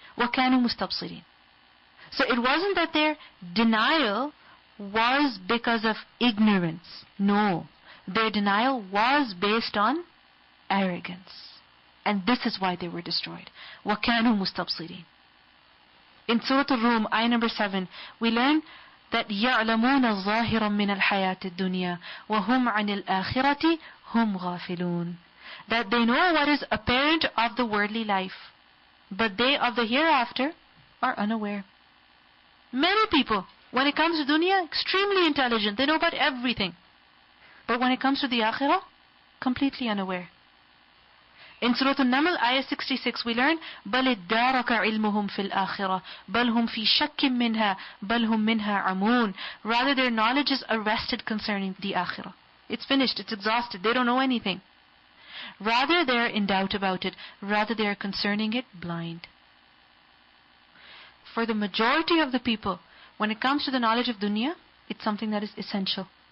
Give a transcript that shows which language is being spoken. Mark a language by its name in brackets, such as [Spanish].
[Arabic] وَكَانُوا مُسْتَبْصِرِينَ. [English] So it wasn't that their denial was because of ignorance. No, their denial was based on arrogance. And this is why they were destroyed. [Arabic] وَكَانُوا مُسْتَبْصِرِينَ. [English] In Surah Al-Rum, ayah number 7, we learn that [Arabic] يَعْلَمُونَ ظَاهِرًا مِنَ الْحَيَاةِ الدُّنْيَا وَهُمْ عَنِ الْآخِرَةِ هُمْ غَافِلُونَ. [English] That they know what is apparent of the worldly life, but they of the hereafter are unaware. Many people, when it comes to dunya, extremely intelligent, they know about everything. But when it comes to the akhirah, completely unaware. In Surah Al-Naml, ayah 66, we learn, [Arabic] بَلِ ادَّارَكَ عِلْمُهُمْ فِي الْآخِرَةِ بَلْ هُمْ فِي شَكٍّ مِّنْهَا بَلْ هُمْ مِنْهَا عَمُونَ. [English] Rather, their knowledge is arrested concerning the akhirah. It's finished, it's exhausted, they don't know anything. Rather, they are in doubt about it. Rather, they are concerning it blind. For the majority of the people, when it comes to the knowledge of dunya, it's something that is essential.